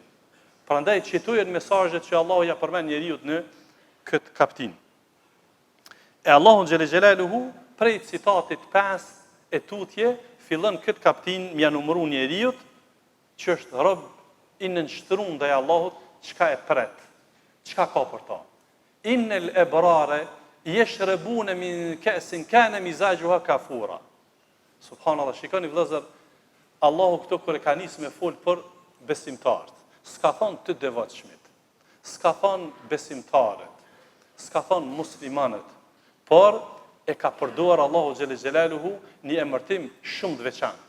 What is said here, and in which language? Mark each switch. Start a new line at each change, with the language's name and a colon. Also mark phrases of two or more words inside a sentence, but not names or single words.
Albanian: Prandaj qitojen mesazhet që Allahu ja përmend njeriu në këtë kaptin. E Allahu
Arabic: جل جلاله
Albanian: prej citatit 5 e tutje fillon këtë kaptin m'ia numëru njeriu që është rob i nënshtruar ndaj Allahut, çka e pret. Çka ka për ta?
Arabic: إن الأبرار يشربون من كأس كان مزاجها كافورا. سبحان الله,
Albanian: shikoni vëllezër, Allahu këto kur e ka nisë me fol për besimtarët. S'ka thonë të devotshmit. S'ka thonë besimtarët. S'ka thonë muslimanët. Por e ka përdoruar Allahu
Arabic: جل جلاله
Albanian: një emërtim shumë të veçantë.